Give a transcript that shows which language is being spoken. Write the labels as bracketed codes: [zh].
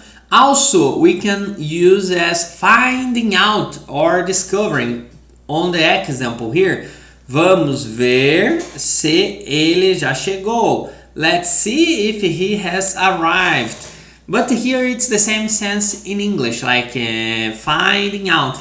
[en] Also, we can use as finding out or discovering. On the example here, [pt] vamos ver se ele já chegou. [en] Let's see if he has arrived. But here it's the same sense in English, like finding out.